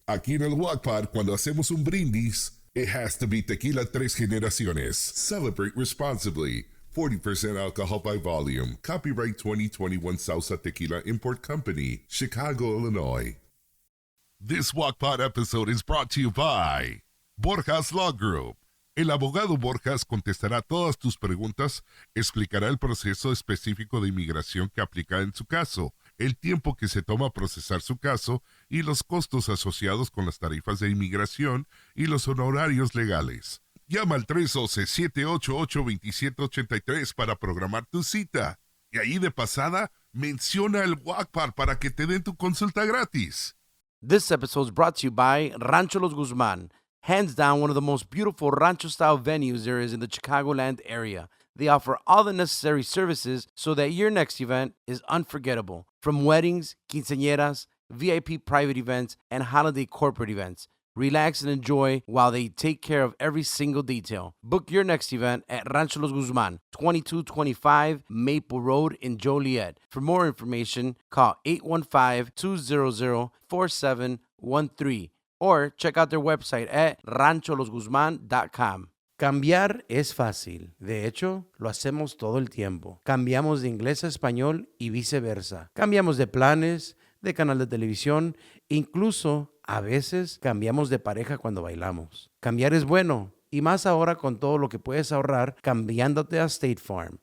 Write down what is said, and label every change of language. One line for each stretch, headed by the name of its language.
Spanish: Aquí en el GuacPod, cuando hacemos un brindis, it has to be Tequila Tres Generaciones.
English: Celebrate responsibly. 40% alcohol by volume. Copyright 2021 Sausa Tequila Import Company, Chicago, Illinois. This GuacPod episode is brought to you by Borjas Law Group.
Spanish: El abogado Borjas contestará todas tus preguntas, explicará el proceso específico de inmigración que aplica en su caso, el tiempo que se toma procesar su caso y los costos asociados con las tarifas de inmigración y los honorarios legales. Llama al 312-788-2783 para programar tu cita. Y ahí de pasada, menciona el GuacPod para que te den tu consulta gratis.
English: This episode is brought to you by Rancho Los Guzman. Hands down, one of the most beautiful rancho-style venues there is in the Chicagoland area. They offer all the necessary services so that your next event is unforgettable. From weddings, quinceañeras, VIP private events, and holiday corporate events. Relax and enjoy while they take care of every single detail. Book your next event at Rancho Los Guzman, 2225 Maple Road in Joliet. For more information, call 815-200-4713. Or check out their website at rancholosguzman.com.
Spanish: Cambiar es fácil. De hecho, lo hacemos todo el tiempo. Cambiamos de inglés a español y viceversa. Cambiamos de planes, de canal de televisión, incluso a veces cambiamos de pareja cuando bailamos. Cambiar es bueno. Y más ahora con todo lo que puedes ahorrar cambiándote a State Farm.